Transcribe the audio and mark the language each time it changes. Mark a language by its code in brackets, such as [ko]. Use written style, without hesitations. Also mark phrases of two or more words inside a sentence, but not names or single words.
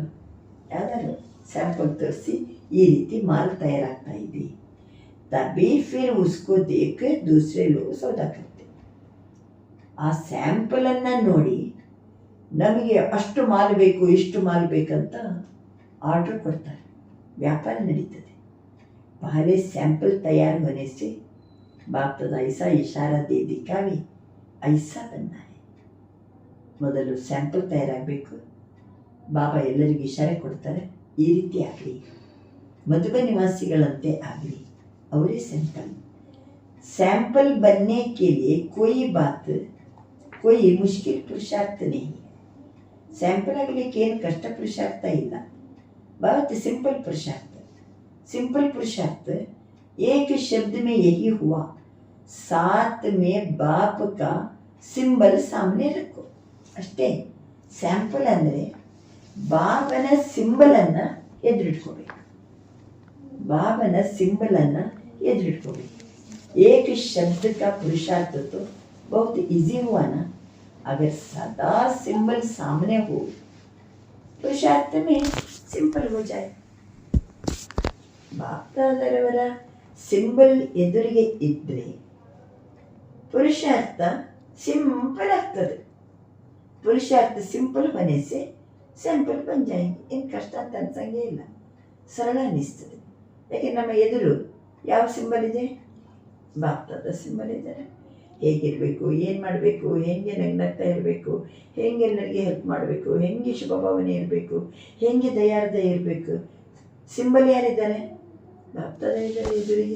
[kn] ಯಾವ್ದಾದ್ರು ಸ್ಯಾಂಪಲ್ ತೋರಿಸಿ ಈ ರೀತಿ ಮಾಲ್ ತಯಾರಾಗ್ತಾ ಇದೆ, [hi] तभी फिर उसको देख दूसरे लोग सौदा करते. [kn] ಆ ಸ್ಯಾಂಪಲನ್ನು ನೋಡಿ ನಮಗೆ ಅಷ್ಟು ಮಾಲ್ ಬೇಕು ಇಷ್ಟು ಮಾಲ್ ಬೇಕಂತ ಆರ್ಡ್ರ್ ಕೊಡ್ತಾರೆ, ವ್ಯಾಪಾರ ನಡೀತದೆ. [hi] पहले सैंपल तैयार होने से बाप दादा ऐसा इशारा दे दिखावे ऐसा बनना है. [kn] ಮೊದಲು ಸ್ಯಾಂಪಲ್ ತಯಾರಾಗಬೇಕು, ಬಾಬಾ ಎಲ್ಲರಿಗೂ ಇಶಾರೆ ಕೊಡ್ತಾರೆ, ಈ ರೀತಿ ಆಗಲಿ, ಮಧುಬನ್ ನಿವಾಸಿಗಳಂತೆ ಆಗಲಿ, ಅವರೇ ಸ್ಯಾಂಪಲ್. [hi] ಸ್ಯಾಂಪಲ್ बनने के लिए कोई बात कोई मुश्किल पुरुषार्थ नहीं. [kn] ಸ್ಯಾಂಪಲ್ ಆಗಲಿಕ್ಕೆ ಏನು ಕಷ್ಟ ಪುರುಷಾರ್ಥ ಇಲ್ಲ, [hi] बहुत सिंपल पुरुषार्थ. सिंपल पुरुषार्थ एक शब्द में यही हुआ, साथ में बाप का सिंबल सामने रखो ಅಷ್ಟೇ. [kn] ಸ್ಯಾಂಪಲ್ ಅಂದರೆ ಬಾಬನ ಸಿಂಬಲನ್ನು ಎದುರಿಟ್ಕೋಬೇಕು, ಬಾಬನ ಸಿಂಬಲನ್ನು ಎದುರಿಟ್ಕೋಬೇಕು. [hi] एक शब्द का पुरुषार्थ तो बहुत इजी हुआ ना, अगर सदा सिंबल सामने हो पुरुषार्थ में सिंपल हो जाए. [kn] ಬಾಪ್ದಾದರವರ ಸಿಂಬಲ್ ಎದುರಿಗೆ ಇದ್ದರೆ ಪುರುಷಾರ್ಥ ಸಿಂಪಲ್ ಆಗ್ತದೆ. [hi] पुरुषार्थ सिंपल होने से सैंपल बन जाएंगे. [kn] इन ಕಷ್ಟ ಅಂತ ಅನ್ಸಂಗೇ ಇಲ್ಲ, ಸರಳ ಅನ್ನಿಸ್ತದೆ. ಯಾಕೆ ನಮ್ಮ ಎದುರು ಯಾವ ಸಿಂಬಲ್ ಇದೆ, ಬಾಪ್ದಾದ ಸಿಂಬಲ್ ಇದ್ದಾರೆ. ಹೇಗಿರಬೇಕು, ಏನು ಮಾಡಬೇಕು, ಹೇಗೆ ನಗ್ನಗ್ತಾ ಇರಬೇಕು, ಹೇಗೆ ಎಲ್ಲರಿಗೆ ಹೆಲ್ಪ್ ಮಾಡಬೇಕು, ಹೇಗೆ ಶುಭ ಭಾವನೆ ಇರಬೇಕು, ಹೇಗೆ ದಯಾರ್ದ ಇರಬೇಕು, ಸಿಂಬಲ್ ಯಾರಿದ್ದಾರೆ, ಬಾಪ್ದಾದ ಇದ್ದಾರೆ ಎದುರಿಗೆ.